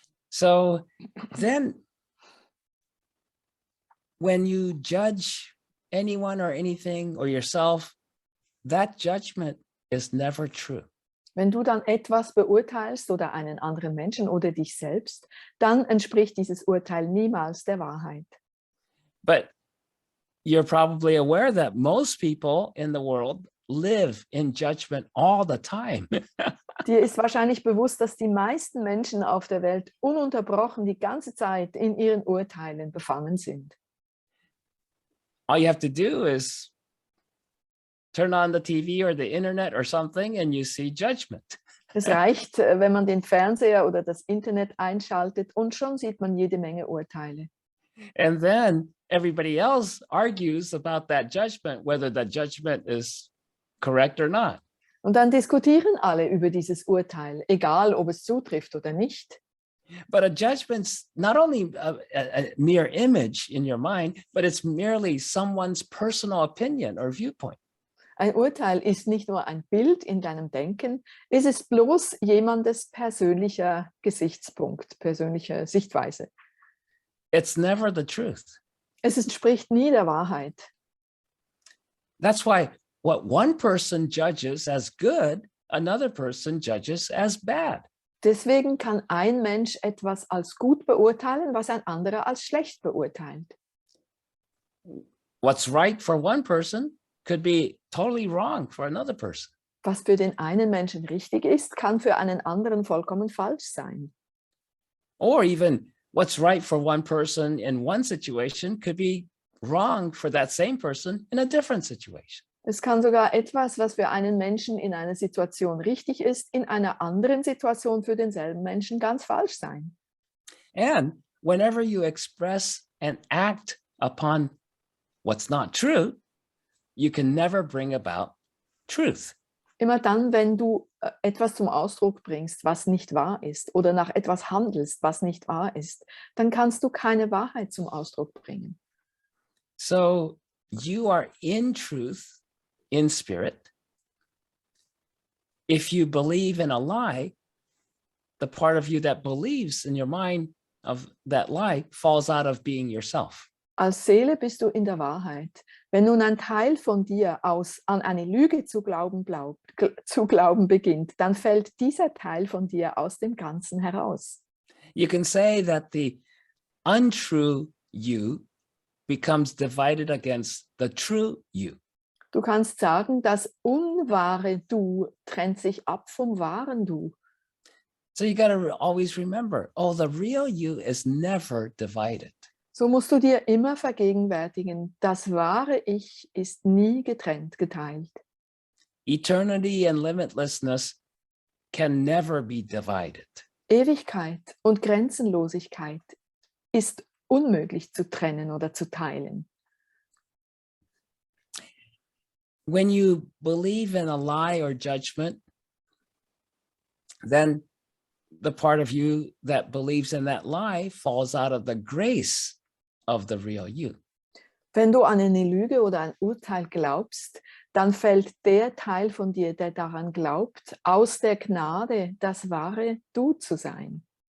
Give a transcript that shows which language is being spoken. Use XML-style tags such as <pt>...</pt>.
<en>So then, when you judge anyone or anything or yourself, that judgment is never true.</en> <de>Wenn du dann etwas beurteilst oder einen anderen Menschen oder dich selbst, dann entspricht dieses Urteil niemals der Wahrheit.</de> <en>But you're probably aware that most people in the world live in judgment all the time.</en> <de>Dir ist wahrscheinlich bewusst, dass die meisten Menschen auf der Welt ununterbrochen die ganze Zeit in ihren Urteilen befangen sind.</de> <en>All you have to do is turn on the TV or the internet or something and you see judgment.</en> <de>Es reicht, wenn man den Fernseher oder das Internet einschaltet und schon sieht man jede Menge Urteile.</de> <en>And then everybody else argues about that judgment, whether that judgment is correct or not.</en> <de>Und dann diskutieren alle über dieses Urteil, egal ob es zutrifft oder nicht.</de> <en>But a judgment's not only a mere image in your mind, but it's merely someone's personal opinion or viewpoint.</en> <de>Ein Urteil ist nicht nur ein Bild in deinem Denken, es ist bloß jemandes persönlicher Gesichtspunkt, persönliche Sichtweise.</de> <en>It's never the truth.</en> <de>Es entspricht nie der Wahrheit.</de> <en>That's why what one person judges as good, another person judges as bad.</en> <de>Deswegen kann ein Mensch etwas als gut beurteilen, was ein anderer als schlecht beurteilt.</de> <en>What's right for one person could be totally wrong for another person.</en> <de>Was für den einen Menschen richtig ist, kann für einen anderen vollkommen falsch sein.</de> <en>Or even what's right for one person in one situation could be wrong for that same person in a different situation.</en> <de>Es kann sogar etwas, was für einen Menschen in einer Situation richtig ist, in einer anderen Situation für denselben Menschen ganz falsch sein.</de> <en>And whenever you express and act upon what's not true, you can never bring about truth.</en> <de>Immer dann, wenn du etwas zum Ausdruck bringst, was nicht wahr ist, oder nach etwas handelst, was nicht wahr ist, dann kannst du keine Wahrheit zum Ausdruck bringen.</de> <en>So you are in truth, in spirit. If you believe in a lie, the part of you that believes in your mind of that lie falls out of being yourself.</en> <de>Als Seele bist du in der Wahrheit. Wenn nun ein Teil von dir an eine Lüge zu glauben beginnt, dann fällt dieser Teil von dir aus dem Ganzen heraus.</de> <en>You can say that the untrue you becomes divided against the true you.</en> <de>Du kannst sagen, das unwahre Du trennt sich ab vom wahren Du.</de> <en>So you got to always remember, oh, the real you is never divided.</en> <de>So musst du dir immer vergegenwärtigen, das wahre Ich ist nie geteilt.</de> <en>Eternity and limitlessness can never be divided.</en> <de>Ewigkeit und Grenzenlosigkeit ist unmöglich zu trennen oder zu teilen.</de> <en>When you believe in a lie or judgment, then the part of you that believes in that lie falls out of the grace of the real you.</en> <de>Wenn du an eine Lüge oder ein Urteil glaubst, dann fällt der Teil von dir, der daran glaubt, aus der Gnade, das wahre Du zu sein.</de>